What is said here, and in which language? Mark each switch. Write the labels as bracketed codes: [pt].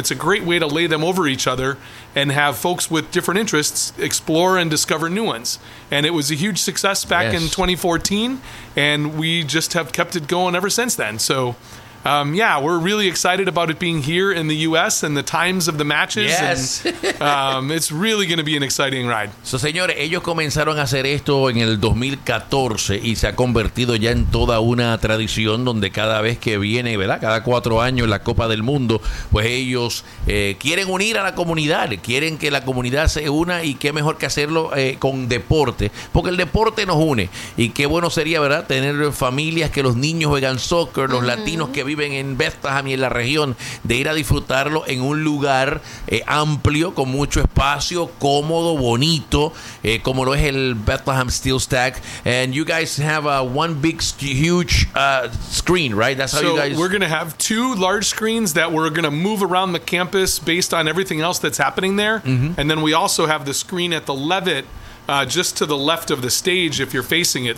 [en] And it's a great way to lay them over each other and have folks with different interests explore and discover new ones. And it was a huge success back in 2014, and we just have kept it going ever since then. So... we're really excited about it being here in the U.S. and the times of the matches. Yes. it's really going to be an exciting ride. [es] So, señores, ellos comenzaron a hacer esto en el 2014 y se ha convertido ya en toda una tradición donde cada vez que viene, ¿verdad?, cada 4 años la Copa del Mundo, pues ellos quieren unir a la comunidad, quieren que la comunidad se una, y qué mejor que hacerlo con deporte, porque el deporte nos une. Y qué bueno sería, ¿verdad?, tener familias que los niños juegan soccer, los latinos que viven en Bethlehem y en la región, de ir a disfrutarlo en un lugar amplio, con mucho espacio, cómodo, bonito, como lo es el Bethlehem Steel Stack. [en] And you guys have one big, huge screen, right? That's how you guys... So we're going to have 2 large screens that we're going to move around the campus based on everything else that's happening there. Mm-hmm. And then we also have the screen at the Levitt, just to the left of the stage if you're facing it.